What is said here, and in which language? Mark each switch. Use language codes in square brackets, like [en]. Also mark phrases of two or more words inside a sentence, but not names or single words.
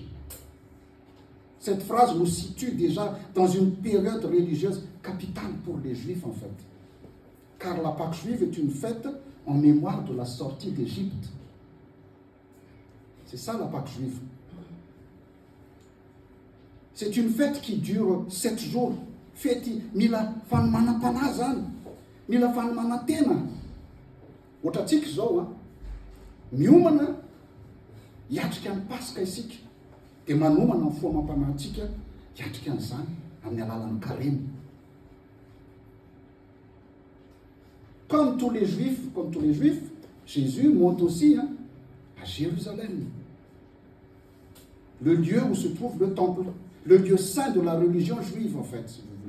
[fr] Cette phrase nous situe déjà dans une période religieuse capitale pour les Juifs, en fait. Car la Pâque juive est une fête en mémoire de la sortie d'Égypte. C'est ça la Pâque juive. C'est une fête qui dure 7 jours. Feti mila fan manapanazan, mila fan manatena. [mg] Ohatratsika zao miomana hiatrika ny Pasika isika, dia manomana ny foamam-panahintsika hiatrika an'izany amin'ny alalan'ny carême. [fr] Comme tous les Juifs, Jésus monte aussi à Jérusalem, le lieu où se trouve le temple, le lieu saint de la religion juive en fait, si vous voulez.